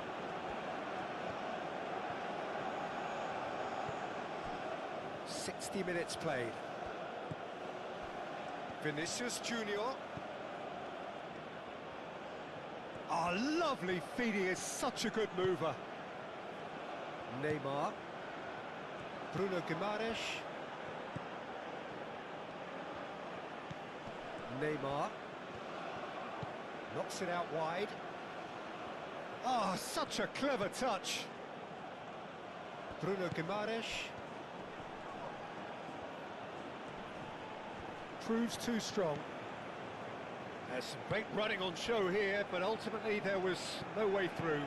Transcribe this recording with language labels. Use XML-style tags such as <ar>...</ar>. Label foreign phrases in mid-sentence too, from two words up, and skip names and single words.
<en>"60 minutes played. Vinicius Junior. Oh, lovely feed, he is such a good mover. Neymar. Bruno Guimaraes. Neymar. Knocks it out wide. Oh, such a clever touch. Bruno Guimaraes. Proves too strong. There's some great running on show here, but ultimately there was no way through.</en>